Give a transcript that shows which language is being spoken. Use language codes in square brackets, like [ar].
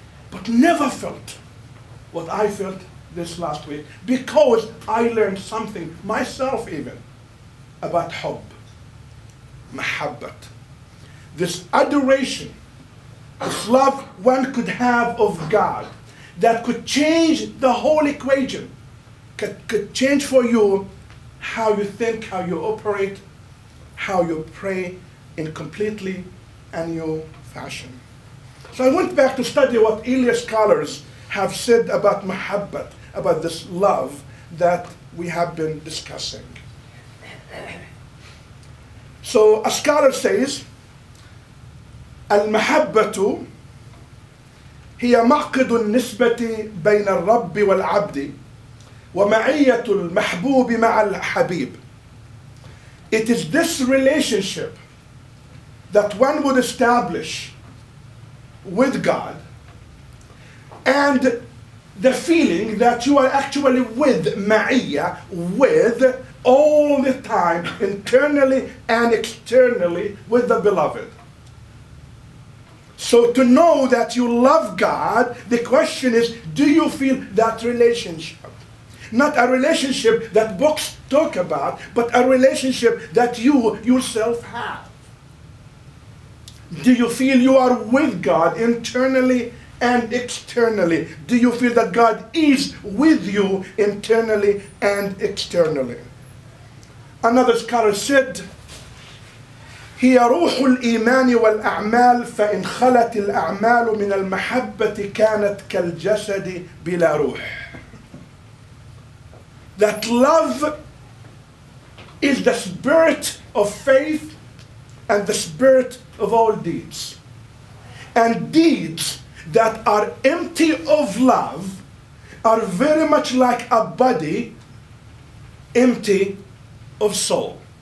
[en] But never felt what I felt this last week, because I learned something myself even about hubb, mahabbat, this adoration, this love one could have of God that could change the whole equation, could change for you how you think, how you operate, how you pray in completely a new fashion. So I went back to study what earlier scholars have said about mahabbat, about this love that we have been discussing. So a scholar says, [ar] المحبة هي معقد النسبة بين الرب والعبد ومعية المحبوب مع الحبيب. [en] It is this relationship that one would establish with God, and the feeling that you are actually with ma'iyya, with all the time, internally and externally, with the beloved. So to know that you love God, the question is, do you feel that relationship? Not a relationship that books talk about, but a relationship that you yourself have. Do you feel you are with God internally and externally? Do you feel that God is with you internally and externally? Another scholar said, [ar] هي روح الإيمان والأعمال فإن خلت الأعمال من المحبة كانت كالجسد بلا روح. [en] That love is the spirit of faith and the spirit of all deeds. And deeds that are empty of love are very much like a body empty of soul.